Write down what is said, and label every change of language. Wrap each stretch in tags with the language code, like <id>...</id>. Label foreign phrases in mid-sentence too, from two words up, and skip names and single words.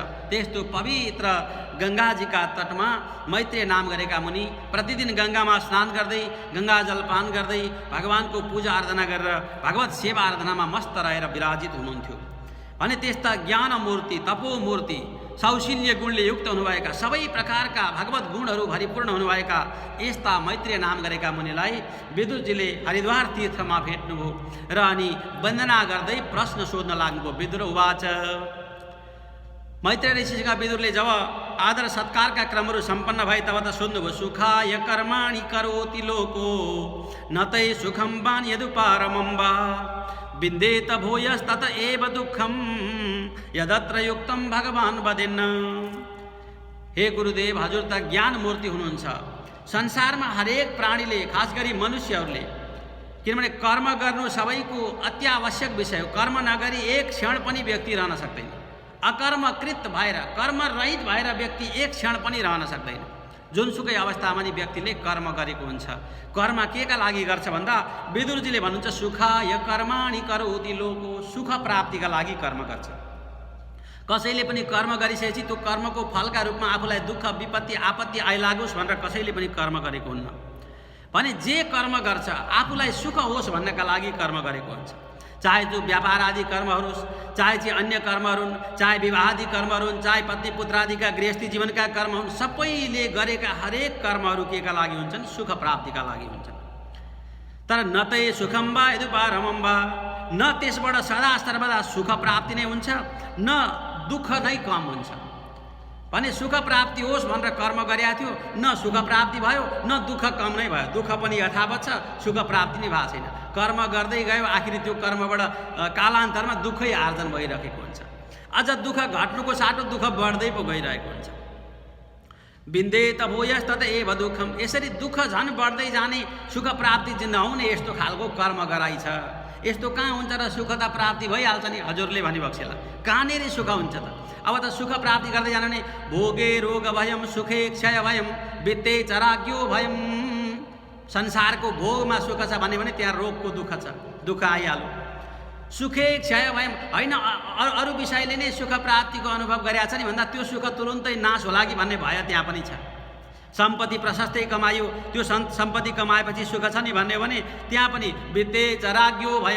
<ne>त्यस्तो पवित्र गंगाजीका तटमा मैत्रेय नाम गरेका मुनि प्रतिदिन गंगामा स्नान गर्दै गंगा जलपान गर्दै भगवानको पूजा आराधना गरेर भगवत सेवा आराधनामा मस्त रहेर विराजित हुनुहुन्थ्यो भने त्यस्ता ज्ञान मूर्ति तपो मूर्ति सौशील्य गुणले युक्त हुनुभएका सबै प्रकारका भगवत गुणहरू भरिपूर्ण हुनुभएका यस्ता मैत्रेय नाम गरेका मुनिलाई विदुरजीले हरिद्वार तीर्थमा भेट्नुभयो र अनि वन्दना गर्दै प्रश्न सोध्न लाग्नुभयो। विदुर उवाच मैत्रेय ऋषिका विदुरले जब आदर सत्कारका क्रमहरू सम्पन्न भए तब त सोध्नुभयो,</ne> <sa>सुखाय कर्माणि करोति लोको न तै सुखम वान यदुपारमं वा विन्देत भूयस्तत एव दुःखम यदत्र युक्तम भगवान वदेन्न।</sa> <ne>हे गुरुदेव, हजुर त ज्ञान मूर्ति हुनुहुन्छ। संसारमा हरेक प्राणीले खास गरी मनुष्यहरूले किनभने कर्म गर्नु सबैको अत्यावश्यक विषय हो। कर्म नगरी एक क्षण पनि व्यक्ति रहन सक्दैन। अकर्मकृत भएर कर्मरहित भएर व्यक्ति एक क्षण पनि रहन सक्दैन। जुनसुकै अवस्थामा नि व्यक्तिले कर्म गरेको हुन्छ। कर्म केका लागि गर्छ भन्दा विदुरजीले भन्नुहुन्छ,</ne> <sa>सुखाय कर्माणि करोति लोको,</sa> <ne>सुख प्राप्तिका लागि कर्म गर्छ। कसैले पनि कर्म गरिसकेपछि त्यो कर्मको फलका रूपमा आफूलाई दुःख विपत्ति आपत्ति आइलागोस् भनेर कसैले पनि कर्म गरेको हुन्न भने जे कर्म गर्छ आफूलाई सुख होस् भन्नका लागि कर्म गरेको हुन्छ। चाहे जो व्यापार आदि कर्महरू, चाहे चाहिँ अन्य कर्महरू, चाहे विवाह आदि कर्महरू, चाहे पत्नी पुत्रादिका गृहस्थी जीवनका कर्म हुन्, सबैले गरेका हरेक कर्महरू केका लागि हुन्छन्? सुख प्राप्तिका लागि हुन्छन्। तर</ne> <sa>न तै सुखम वा यदुपारमं वा,</sa> <ne>न त्यसबाट सदा सर्वदा सुख प्राप्ति नै हुन्छ न दुःख नै कम हुन्छ भने सुख प्राप्ति होस् भनेर कर्म गरेका थियो, न सुख प्राप्ति भयो न दुःख कम नै भयो। दुःख पनि यथावत छ, सुख प्राप्ति नै भएको छैन। कर्म गर्दै गयो, आखिरी त्यो कर्मबाट कालान्तरमा दुःखै आर्जन भइरहेको हुन्छ। अझ दुःख घट्नुको साटो दुःख बढ्दै पो गइरहेको हुन्छ।</ne> <sa>विन्देत भूयस्तत एव दुःखम,</sa> <ne>यसरी दुःख झन् बढ्दै जाने सुख प्राप्ति नहुने यस्तो खालको कर्म गराइ छ। यस्तो कहाँ हुन्छ र सुख त प्राप्ति भइहाल्छ नि हजुरले भनिबक्सेला कहाँनिर सुख हुन्छ त। अब त सुख प्राप्ति गर्दै जानु भने</ne> <sa>भोगे रोग भयम सुखे क्षय भयम वित्ते चराज्ञो भयम।</sa> <ne>संसारको भोगमा सुख छ भन्यो भने त्यहाँ रोगको दुःख छ, दुःख आइहाल्यो।</ne> <sa>सुखे क्षय भयम</sa> <ne>होइन, अरू विषयले नै सुख प्राप्तिको अनुभव गरेका छ नि भन्दा त्यो सुख तुरुन्तै नाश होला कि भन्ने भय त्यहाँ पनि छ। सम्पत्ति प्रशस्तै कमायो, त्यो सम्पत्ति कमाएपछि सुख छ नि भन्ने भने त्यहाँ पनि</ne> <sa>वित्ते चराज्ञो भयम।</sa>